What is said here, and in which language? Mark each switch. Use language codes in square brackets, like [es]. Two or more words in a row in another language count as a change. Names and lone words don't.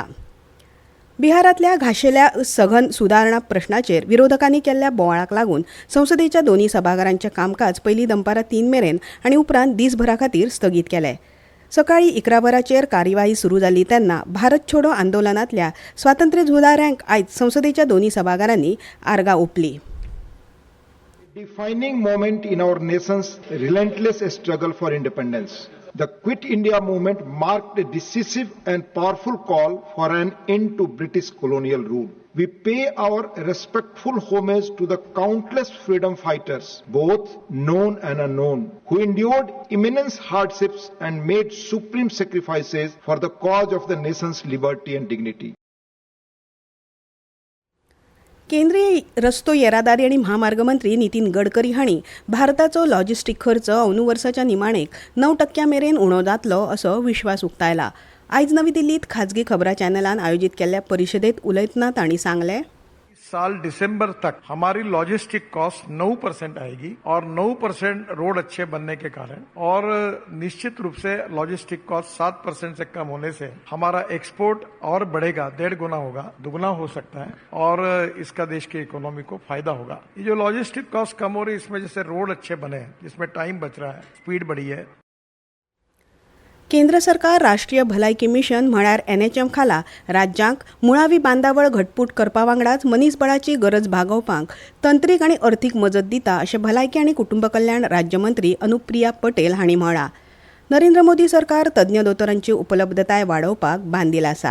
[kok] बिहारांतल्या घाशेल्या सघन सुदारणा प्रश्नाचेर विरोधकांनी केल्ल्या बोवाळाक लागून संसदेच्या दोन्ही सभाघरांचें कामकाज पयलीं दनपारां 3 मेरेन आनी उपरांत दिसभरा खातीर स्थगीत केलें. सकाळीं 11 वरांचेर कार्यवाही सुरू जाली तेन्ना भारत छोडो आंदोलनांतल्या स्वातंत्र्य झुजाऱ्यांक आयज संसदेच्या दोन्ही सभाघरांनी आर्गां ओंपली. [en] Defining moment in our nation's relentless struggle for independence. The Quit India movement marked a decisive and powerful call for an end to British colonial rule. We pay our respectful homage to the countless freedom fighters, both known and unknown, who endured immense hardships and made supreme sacrifices for the cause of the nation's liberty and dignity. [kok] केंद्रीय रस्तो येरादारी आनी महामार्ग मंत्री नितीन गडकरी हांणी भारताचो लॉजिस्टीक खर्च अंदू वर्साच्या निमाणेक 9% मेरेन उणो जातलो असो विश्वास उक्तायला. आयज नवी दिल्लीत खाजगी खबरां चॅनलान आयोजीत केल्ल्या परिशदेत उलयतना तांणी सांगलें, [hi] साल दिसंबर तक हमारी [en] logistic cost [hi] 9% आएगी और 9% रोड अच्छे बनने के कारण और निश्चित रूप से [en] logistic cost [hi] 7% से कम होने से हमारा एक्सपोर्ट और बढ़ेगा, 1.5 गुना होगा, दुगना हो सकता है और इसका देश की इकोनॉमी को फायदा होगा. ये जो [en] logistic cost [hi] कम हो रही है इसमें जैसे रोड अच्छे बने हैं, जिसमें टाइम बच रहा है, स्पीड बढ़ी है. [kok] केंद्र सरकार राष्ट्रीय भलायकी मिशन म्हळ्यार NHM खाला राज्यांक मुळावी बांदावळ घटमूट करपा वांगडाच मनीसबळाची गरज भागोवपाक तंत्रीक आनी अर्थीक मजत दिता अशें भलायकी आनी कुटुंब कल्याण राज्यमंत्री अनुप्रिया पटेल हांणी म्हळां. नरेंद्र मोदी सरकार तज्ञ दोतोरांची उपलब्धताय वाडोवपाक बांदील आसा.